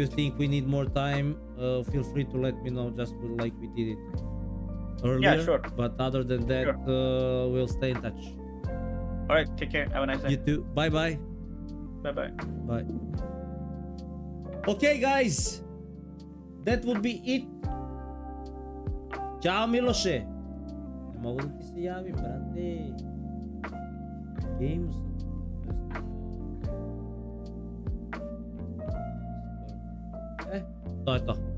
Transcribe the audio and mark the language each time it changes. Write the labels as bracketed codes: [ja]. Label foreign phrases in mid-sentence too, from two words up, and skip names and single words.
[en] you think we need more time, feel free to let me know, just like we did it earlier. Yeah, sure. But other than that, Sure. we'll stay in touch. All right. Take care. Have a nice day. You too. Bye bye. Bye. Bye. Okay, guys, that would be it. [sr] Ćao, Miloše. Ne mogu da ti se javim, brate. Games. To je to.